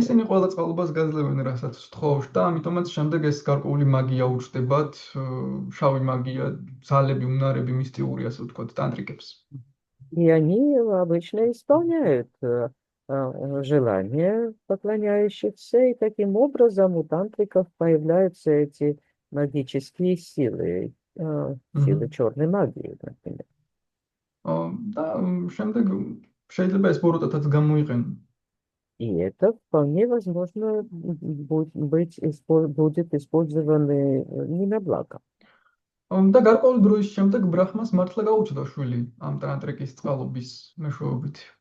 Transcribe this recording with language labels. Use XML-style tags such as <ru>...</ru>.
<ka>ისინი ყველა წყალობას გაძლევენ, რასაც ვთხოვთ და ამიტომაც შემდეგ ეს გარკვეული მაგია უჩნდებათ, შავი მაგია, ძალები, უნარები, მისტიური, ასე ვთქვათ, ტანტრიკებს.</ka> <ru>И они обычно исполняют желания поклоняющихся, и таким образом у тантриков появляются эти магические силы, силы черной магии, например.</ru> <ka>და შემდეგ შეიძლება ეს ბოროტათაც გამოიყენო.</ka> <ru>И это вполне возможно будет использовано не на благо.</ru> <ka>და გარკვეული დროის შემდეგ ბრაჰმას მართლა გაუჩნდა შვილი ამ ტანტრიკის წყალობის მეშვეობით.</ka>